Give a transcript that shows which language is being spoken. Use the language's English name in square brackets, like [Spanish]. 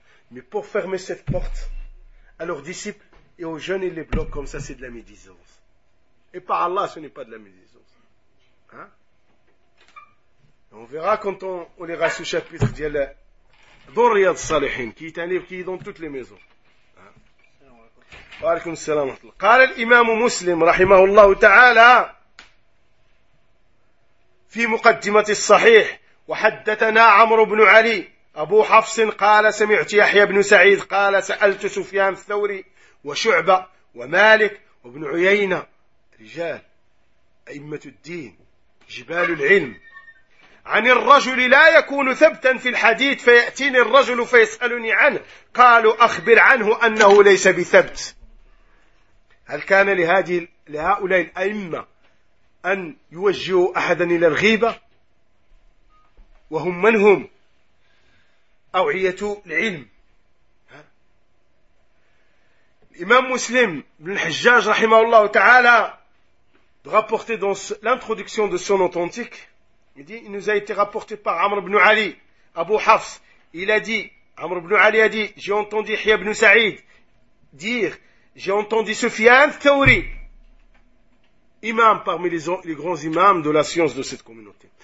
[French] Mais pour fermer cette porte à leurs disciples et aux jeunes, ils les bloquent comme ça, c'est de la médisance. Et par Allah, ce n'est pas de la médisance. On verra quand on lira ce chapitre d'Allah dans Riyad Salihin, qui est un livre qui est dans toutes les maisons. [Arabic] وعليكم السلام ورحمة الله. قال الإمام مسلم رحمه الله تعالى في مقدمة الصحيح: وحدثنا عمرو بن علي أبو حفص قال سمعت يحيى بن سعيد قال سألت سفيان الثوري وشعبة ومالك وابن عيينة رجال أئمة الدين جبال العلم عن الرجل لا يكون ثبتا في الحديث فيأتيني الرجل فيسألني عنه قالوا أخبر عنه أنه ليس بثبت. هل كان لهؤلاء الأئمة أن يوجهوا أحدا إلى الغيبة وهم من هم أوعية العلم؟ الإمام مسلم بن الحجاج رحمه الله تعالى [French] رابورتي دونس لانتخدكسيون دو سون أوتنتيك. Il dit, il nous a été rapporté par Amr ibn Ali, Abu Hafs. Il a dit, Amr ibn Ali a dit, j'ai entendu Hiya ibn Sa'id dire, j'ai entendu Sufyan Thawri, imam parmi les grands imams de la science de cette communauté.